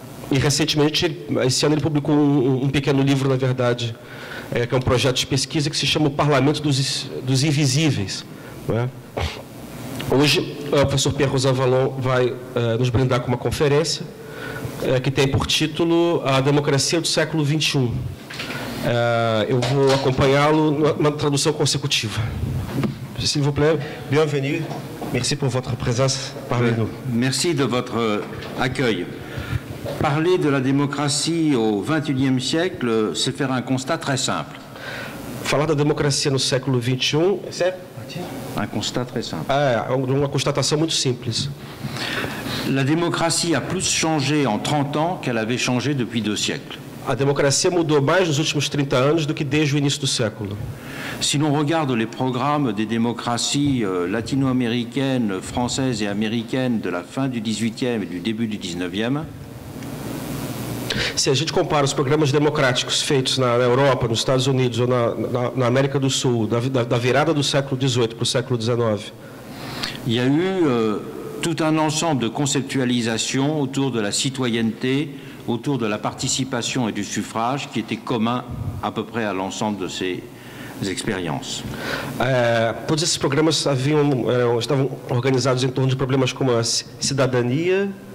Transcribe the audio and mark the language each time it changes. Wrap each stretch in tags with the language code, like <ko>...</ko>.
<pt>E, recentemente, esse ano, ele publicou um pequeno livro, na verdade, que é um projeto de pesquisa que se chama O Parlamento dos Invisíveis. Não é? Hoje, o professor Pierre Rosan Vallon vai nos brindar com uma conferência que tem por título A Democracia do Século XXI. Eu vou acompanhá-lo numa tradução consecutiva.</pt> <fr>S'il vous plaît, bienvenue. Merci pour votre présence parmi nous. Merci de votre accueil. Parler de la démocratie au XXIe siècle, c'est faire un constat très simple.</fr> <pt>Falar da democracia no século XXI,</pt> <fr>Un constat très simple.</fr> <pt>Uma constatação muito simples.</pt> <fr>La démocratie a plus changé en 30 ans qu'elle avait changé depuis 2 siècles.</fr> <pt>A democracia mudou mais nos últimos 30 anos do que desde o início do século.</pt> <fr>Si l'on regarde les programmes des démocraties latino-américaines, françaises et américaines de la fin du XVIIIe et du début du XIXe,</fr> <pt>se a gente compara os programas democráticos feitos na Europa, nos Estados Unidos ou na América do Sul, da virada do século XVIII para o século XIX,</pt> <fr>il y a eu tout un ensemble de conceptualisation autour de la citoyenneté, autour de la participation et du suffrage qui était commun à peu près à l'ensemble de ces expériences.</fr> <pt>Todos esses programas estavam organizados em torno de problemas como a cidadania,</pt>